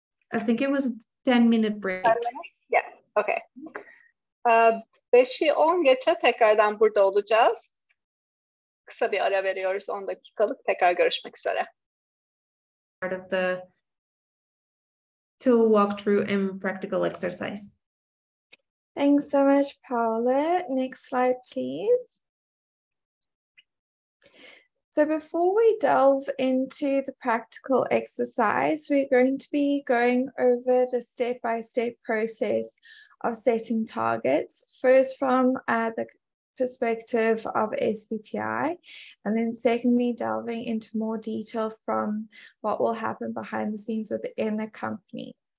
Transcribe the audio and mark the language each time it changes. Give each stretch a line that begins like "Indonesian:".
English: I think it was a 10-minute break. 10 minutes? Yeah, okay.
Turkish: 5'i 10 geçe tekrardan burada olacağız. Kısa bir ara veriyoruz, 10 dakikalık. Tekrar görüşmek üzere.
English: Part of the tool walkthrough and practical exercise. Thanks so much, Paula. Next slide, please. So before we delve into the practical exercise, we're going to be going over the step-by-step process of setting targets, first from the perspective of SBTi, and then secondly, delving into more detail from what will happen behind the scenes within the company.